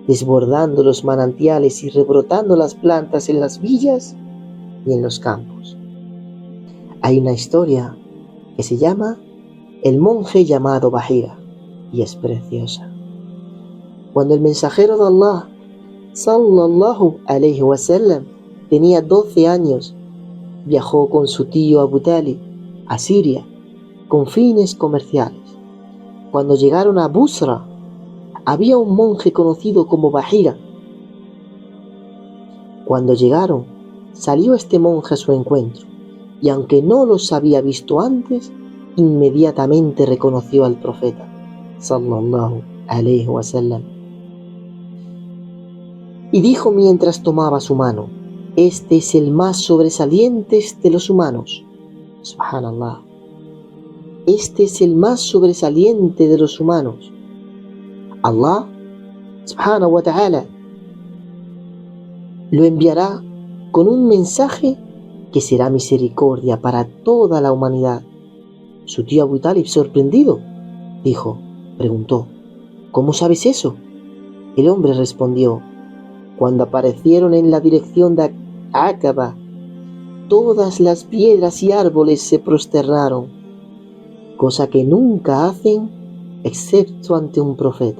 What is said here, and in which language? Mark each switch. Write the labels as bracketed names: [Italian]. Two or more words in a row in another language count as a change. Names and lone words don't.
[Spanish] desbordando los manantiales y rebrotando las plantas en las villas y en los campos. Hay una historia que se llama El monje llamado Bahira y es preciosa. Cuando el mensajero de Allah, [Arabic] صلى الله عليه وسلم, [Spanish] tenía 12 años, viajó con su tío Abu Talib a Siria con fines comerciales. Cuando llegaron a Busra, había un monje conocido como Bahira. Cuando llegaron, salió este monje a su encuentro, y aunque no los había visto antes, inmediatamente reconoció al profeta, [Arabic] صلى الله عليه وسلم. [Spanish] Y dijo mientras tomaba su mano: este es el más sobresaliente de los humanos. Subhanallah. Este es el más sobresaliente de los humanos. [Arabic] الله سبحانه وتعالى, [Spanish] lo enviará con un mensaje que será misericordia para toda la humanidad. Su tío Abu Talib, sorprendido, preguntó: ¿cómo sabes eso? El hombre respondió: cuando aparecieron en la dirección de Aqaba, todas las piedras y árboles se prosternaron, cosa que nunca hacen excepto ante un profeta.